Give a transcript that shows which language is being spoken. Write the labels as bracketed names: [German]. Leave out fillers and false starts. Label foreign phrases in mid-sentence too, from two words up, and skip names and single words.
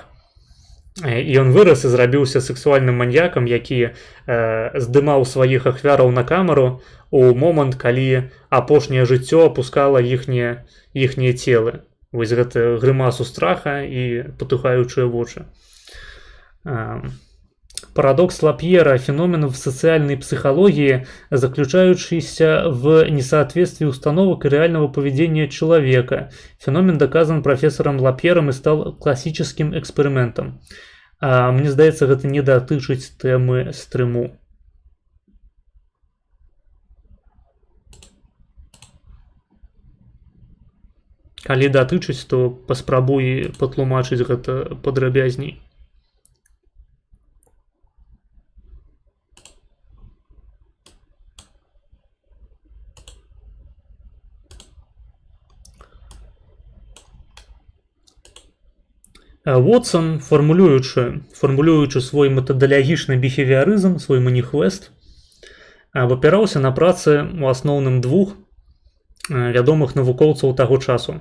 [Belarusian] І ён вырас і зрабіўся сексуальным маньякам, які здымаў сваіх ахвяраў на камеру у момант, калі апошняе жыццё апускала іхнія целы. Вось гэта грымасу страха і патухаючыя вочы. [Russian] Парадокс Лапьера – феномен в социальной психологии, заключающийся в несоответствии установок и реального поведения человека. Феномен доказан профессором Лапьером и стал классическим экспериментом. [Belarusian] Мне здаецца, гэта не датычыць тэмы стрыму. Калі датычыць, то паспрабуй патлумачыць гэта падрабязней. Вотсон, формулюючы свой метадалагічны біхевіарызм, свой маніхвест, вапіраўся на працы у асноўным двух вядомых навукоўцаў таго часу.